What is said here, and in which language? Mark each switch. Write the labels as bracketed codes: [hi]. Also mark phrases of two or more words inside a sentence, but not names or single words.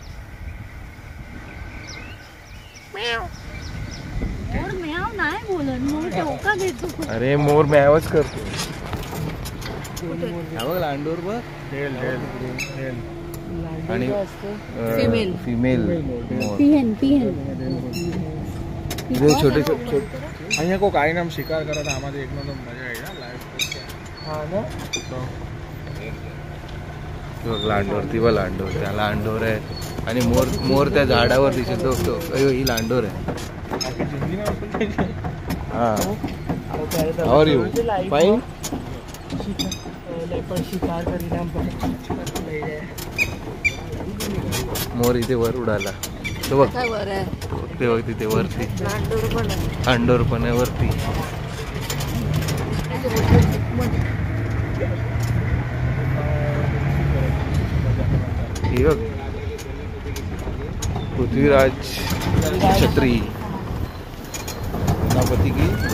[mr] मोर म्याव नाही बोलत, मोर टोका देतो. अरे मोर म्यावच करतो. बघ लांडोर बघ. आणि फिमेल छोटे छोटे. [gu] અહીંયા કોઈ કાંઈ નામ શિકાર કરે તો આમાંથી એકનો તો મજા આવી જાય લાઈફ. હા ને [mr] तो लांडोर ती बघ लांडोर. त्या लांडोर आहे आणि मोर त्या झाडावर दिसत तो. अयो ही लांडोर आहे. हा [en] are you fine. [mr] मोर इथे वर उडाला. तो बघ ते बघ तिथे वरती लांडोर पण आहे वरती. [hi] पृथ्वीराज छत्री सेनापति की.